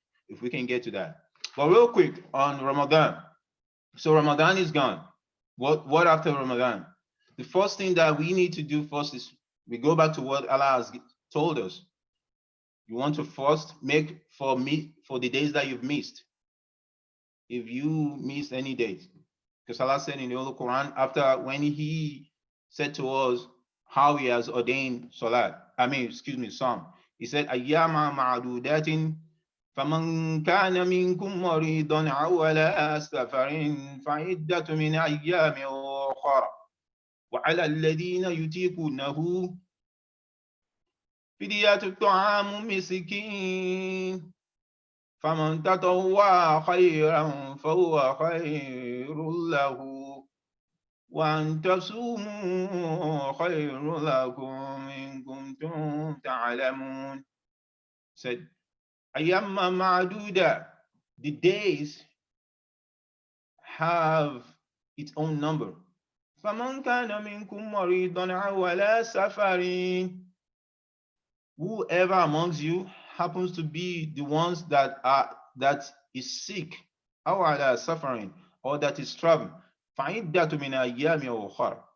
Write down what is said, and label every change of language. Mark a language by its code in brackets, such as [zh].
[en] If we can get to that. But real quick on Ramadan. So Ramadan is gone. What after Ramadan? The first thing that we need to do first is we go back to what Allah has told us. You want to first make for the days that you've missed. If you miss any days, because Allah said in the Holy Quran, after when He said to us how He has ordained Salat, Psalm, He said, [ar] Ayyama ma'adudatin فمن كان منكم مريضا أو على سفر فعدة من أيام أخرى وعلى الذين يطيقونه فدية طعام مسكين فمن تطوع خيرا فهو خير له وأن تصوموا خير لكم إن كنتم تعلمون. [en] Said, [ar] Ayyamma ma'duda, [en] the days have its own number. [ar] فَمَنْ كَانَ مِنْكُمْ مَرِيضًا أَوْ عَلَى سَفَرٍ. [en] Whoever amongst you happens to be the ones that is sick, [ar] أَوْ عَلَى سَفَرٍ, [en] or that is traveling, [ar] فَعِدَّةٌ مِنْ أَيَّامٍ أُخَرَ.